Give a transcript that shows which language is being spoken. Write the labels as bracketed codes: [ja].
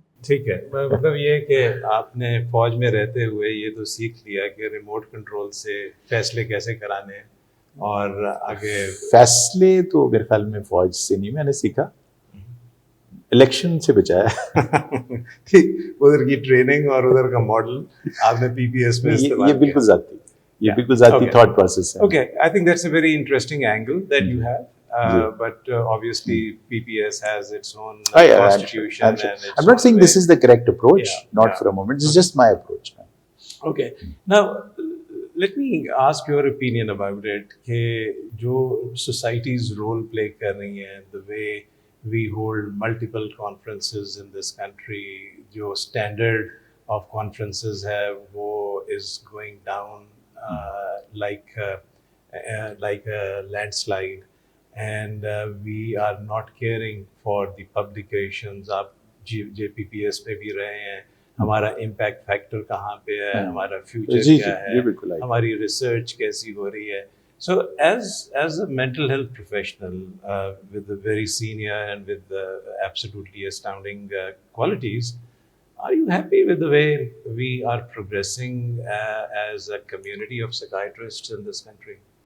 [ur] ٹھیک ہے, مطلب یہ کہ آپ نے فوج میں رہتے ہوئے یہ تو سیکھ لیا کہ ریموٹ کنٹرول سے فیصلے کیسے کرانے ہیں, اور آگے فیصلے تو میرے خیال میں فوج سے نہیں, میں نے سیکھا الیکشن سے بچایا. ادھر کی ٹریننگ اور ادھر کا ماڈل آپ نے پی پی ایس میں استعمال یہ بالکل ذاتی, یہ بالکل ذاتی تھاٹ پروسیس ہے. [en] Okay, I think that's a very interesting angle that you have. But obviously PPS has its own constitution and its I'm not saying this is the correct approach, not for a moment. This is just my approach. Okay. Now let me ask your opinion about it [ur] کہ جو [en] societies role play [ur] کر رہی ہیں, [en] the way we hold multiple conferences in this country, جو standard of conferences ہے وہ is going down like like a landslide, and we are not caring for the publications. [ur] آپ JPPS پہ بھی رہے ہیں, ہمارا امپیکٹ فیکٹر کہاں پہ ہے, ہمارا فیوچر کیا ہے, ہماری ریسرچ کیسی ہو رہی ہے. [en] So as a mental health professional with the very senior and with absolutely astounding qualities, are you happy with the way we are progressing as a community of psychiatrists in this country?